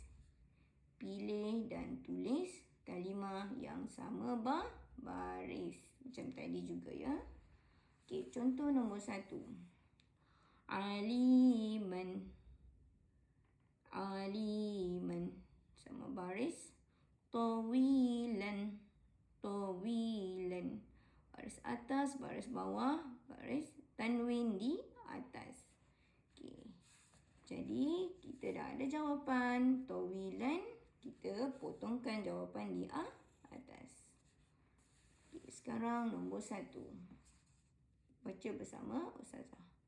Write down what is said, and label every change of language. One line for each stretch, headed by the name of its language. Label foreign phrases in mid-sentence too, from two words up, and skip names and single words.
Malay: Pilih dan tulis kalimah yang sama baris. Macam tadi juga ya. Okey, contoh nombor 1.
Arabic: عليما، عليما.
Malay: Sama baris.
Arabic: طويلا، طويلا.
Malay: Baris atas, baris bawah, baris tanwin di atas. Okey. Jadi, kita dah ada jawapan. Tawilan, kita potongkan jawapan di atas. Okey, sekarang nombor 1. Baca bersama Ustazah.